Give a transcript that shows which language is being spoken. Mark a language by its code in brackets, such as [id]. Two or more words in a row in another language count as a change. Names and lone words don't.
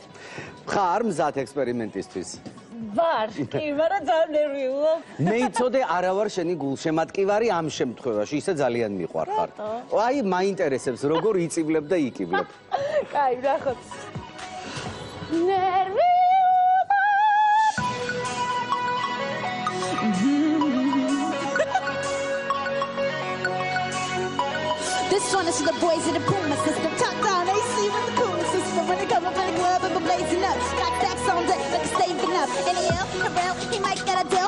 [ka] ხარ მზად ექსპერიმენტისთვის? ვარ, კი, მაგრამ ძალიან ნერვიულობ. მე იცოდე არა ვარ შენი გულშემატკივარი ამ შემთხვევაში, ისე ძალიან მიყვარხარ. აი, მაინტერესებს როგორ იწივლებ და იკივლებ. კაი, ნახოთ. ნერვიულობ. [en] This one is for the boys in the Puma system. Top down AC with the cooler system. When they come up in the club and we're blazing up. Got stacks on deck like a staving up. NEL, Harrell, he might get a deal.